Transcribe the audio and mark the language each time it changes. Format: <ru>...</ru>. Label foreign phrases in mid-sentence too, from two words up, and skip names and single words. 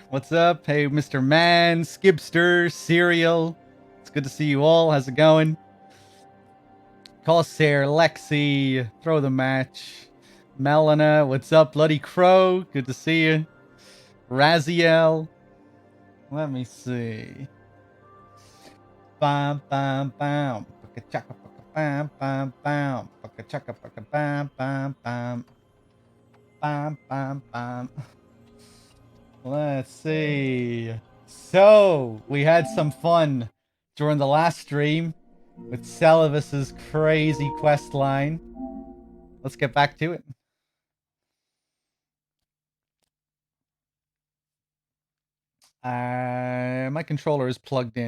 <en>What's up? Hey, Mr. Man, Skipster, Serial. It's good to see you all. How's it going? Corsair, Lexi, throw the match. Melina, what's up? Bloody Crow, good to see you. Raziel. Let me see. Bam, bam, bam. Chaka, bam, bam, bam. Chaka, bam, bam, bam. Bam, bam, bam. Let's see. So, we had some fun during the last stream with Celivis's crazy quest line. Let's get back to it. My controller is plugged in.</en>